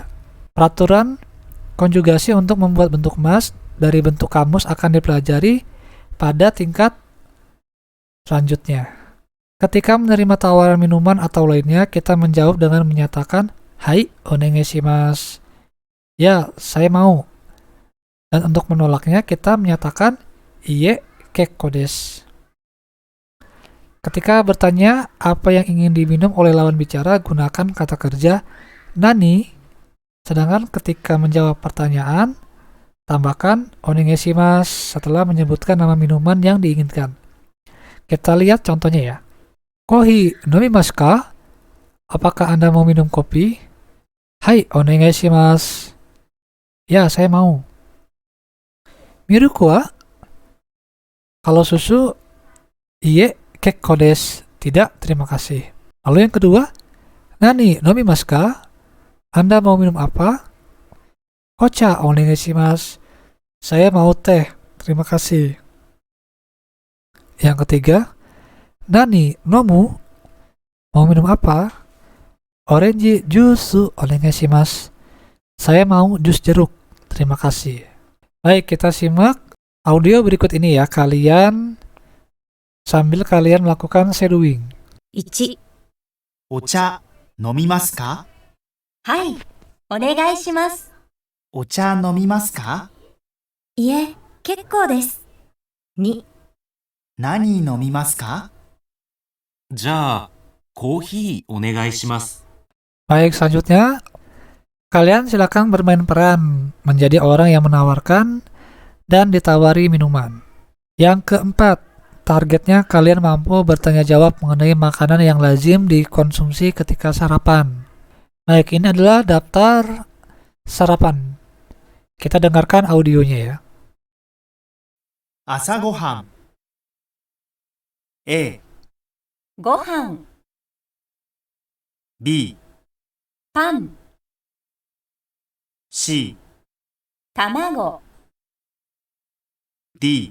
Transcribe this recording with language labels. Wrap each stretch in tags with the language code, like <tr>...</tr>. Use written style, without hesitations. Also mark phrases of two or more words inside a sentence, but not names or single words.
<id>Peraturan konjugasi untuk membuat bentuk mas dari bentuk kamus akan dipelajari pada tingkat selanjutnya. Ketika menerima tawaran minuman atau lainnya, kita menjawab dengan menyatakan,</id> <ja>"はい、お願いします."</ja> <id>Ya, saya mau. Dan untuk menolaknya, kita menyatakan,</id> <ja>"いえ、結構です."</ja> <id>Ketika bertanya apa yang ingin diminum oleh lawan bicara, gunakan kata kerja nani. Sedangkan ketika menjawab pertanyaan, tambahkan onegaishimasu setelah menyebutkan nama minuman yang diinginkan. Kita lihat contohnya ya.</id> <ja>コーヒー飲みますか?</ja> <id>Apakah Anda mau minum kopi?</id> <ja>はい、お願いします.</ja> <id>Ya, saya mau.</id> <ja>ミルクは?</ja> <id>Kalau susu,</id> <ja>いえ、結構です.</ja> <id>Tidak, terima kasih. Lalu yang kedua,</id> <ja>何飲みますか?</ja> <id>Anda mau minum apa?</id> <ja>お茶お願いします.</ja> <id>Saya mau teh, terima kasih. Yang ketiga,</id> <ja>何飲む?</ja> <id>Mau minum apa?</id> <en>Orange juice onegaishimasu.</en> <id>Saya mau jus jeruk, terima kasih. Baik, kita simak audio berikut ini ya, sambil kalian melakukan shadowing.</id> <ja>1、お茶飲みますか？はい、お願いします。お茶飲みますか？いえ、結構です。2、何飲みますか？じゃあ、コーヒーお願いします。</ja> <id>Baik, selanjutnya kalian silakan bermain peran menjadi orang yang menawarkan dan ditawari minuman. Yang keempat, targetnya kalian mampu bertanya jawab mengenai makanan yang lazim dikonsumsi ketika sarapan. Baik, ini adalah daftar sarapan. Kita dengarkan audionya ya.</id> <ja>朝ごはん A、ご飯、 B、パン、 C、卵、 D、</ja>